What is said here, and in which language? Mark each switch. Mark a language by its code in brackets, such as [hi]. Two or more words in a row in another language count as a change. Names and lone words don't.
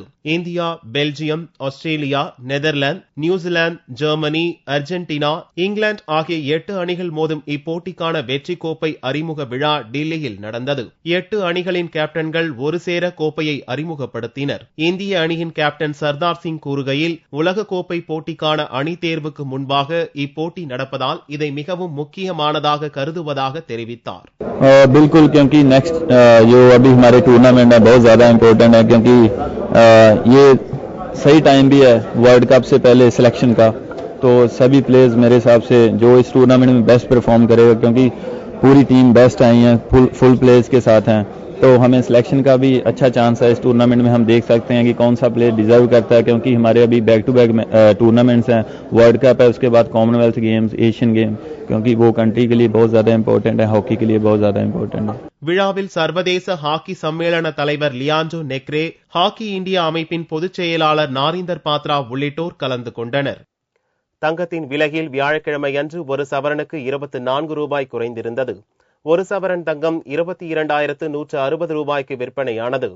[ta] இந்தியா, பெல்ஜியம், ஆஸ்திரேலியா, நெதர்லாந்து, நியூசிலாந்து, ஜெர்மனி, அர்ஜென்டினா, இங்கிலாந்து ஆகிய 8 அணிகள் மோதும் இப்போட்டிக்கான வெற்றி கோப்பை அறிமுக விழா டில்லியில் நடந்தது. 8 அணிகளின் கேப்டன்கள் ஒரு சேர கோப்பையை அறிமுகப்படுத்தினர். இந்திய அணியின் கேப்டன் சர்தார் சிங் கூறுகையில், உலக கோப்பை போட்டிக்கான அணி தேர்வுக்கு முன்பாக இப்போட்டி நடப்பதால் இதை மிகவும் முக்கியமானதாக கருதுவதாக தெரிவித்தார். [hi] बिल्कुल, क्योंकि नेक्स्ट जो अभी हमारे टूर्नामेंट है बहुत ज्यादा इम्पोर्टेंट है, क्योंकि ये सही टाइम भी है वर्ल्ड कप से पहले सिलेक्शन का. तो सभी प्लेयर्स मेरे हिसाब से जो इस टूर्नामेंट में [en] best perform [hi] करेगा, क्योंकि पूरी टीम बेस्ट आई है, [en] full players [hi] के साथ हैं, तो हमें सिलेक्शन का भी अच्छा चांस है. इस टूर्नामेंट में हम देख सकते हैं कि कौन सा प्लेयर डिजर्व करता है, क्योंकि हमारे अभी [en] back to back tournaments [hi] हैं. वर्ल्ड कप है, उसके बाद कॉमनवेल्थ गेम्स, एशियन गेम, क्योंकि वो कंट्री के लिए बहुत ज्यादा इंपॉर्टेंट है, हॉकी के लिए बहुत ज्यादा इंपॉर्टेंट है. [ta] விழாவில் சர்வதேச ஹாக்கி சம்மேளன தலைவர் லியாண்டோ நெக்ரே, ஹாக்கி இந்தியா அமைப்பின் பொதுச் செயலாளர் நாரீந்தர் பாத்ரா உள்ளிட்டோர் கலந்து கொண்டனர். தங்கத்தின் விலையில் வியாழக்கிழமை அன்று ஒரு சவரனுக்கு 24 ரூபாய் குறைந்திருந்தது. ஒரு சவரன் தங்கம் 22,160 ரூபாய்க்கு விற்பனையானது.